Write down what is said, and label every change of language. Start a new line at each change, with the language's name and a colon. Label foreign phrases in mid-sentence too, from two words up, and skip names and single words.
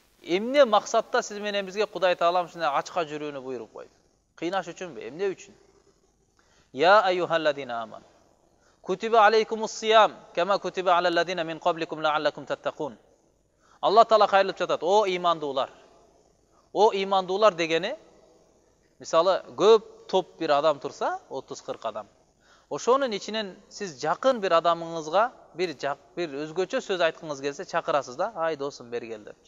Kyrgyz: Эмне максатта сиз менен бизге Кудай Таалам ушундай ачка жүрүүнү буйруп койду? Кыйнаш үчүнбү? Эмне үчүн?
Arabic: يا أيها الذين آمنوا. كتب عليكم الصيام كما كتب على الذين من قبلكم لعلكم تتقون.
Kyrgyz: Алла Таала кайрылып жатат. О имандуулар. О имандуулар дегени, мисалы, көп топ бир адам турса, 30-40 адам. Ошонун ичинен сиз жакын бир адамыңызга бир өзгөчө сөз айткыңыз келсе чакырасыз да, ай досум бери кел деп.